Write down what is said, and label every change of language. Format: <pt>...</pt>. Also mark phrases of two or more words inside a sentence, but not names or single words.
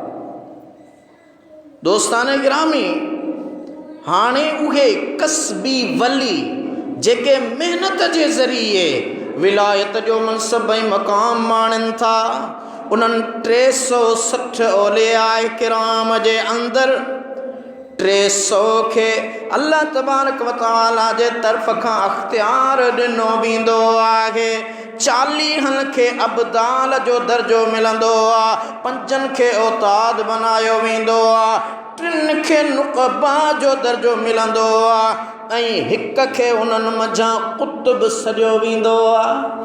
<sd>दोस्तान गिरामी, हाणे उहे कसबी वली जेके मेहनत जे ज़रिए विलायत जो मनसब ऐं मक़ाम माणनि था, उन्हनि 360 औलियाए किराम जे अंदरि 300 खे</sd> <ar>الله تبارك و تعالى</ar> <sd>जे तरफ़ खां अख़्तियार ॾिनो वेंदो आहे, 40 खे अबदाल जो दर्जो मिलंदो आहे, 5 खे औताद बनायो वेंदो आहे, 3 खे नुक़बा जो दर्जो मिलंदो आहे ऐं 1 खे उन्हनि मंझां कुतुब सॼो वेंदो आहे।</sd>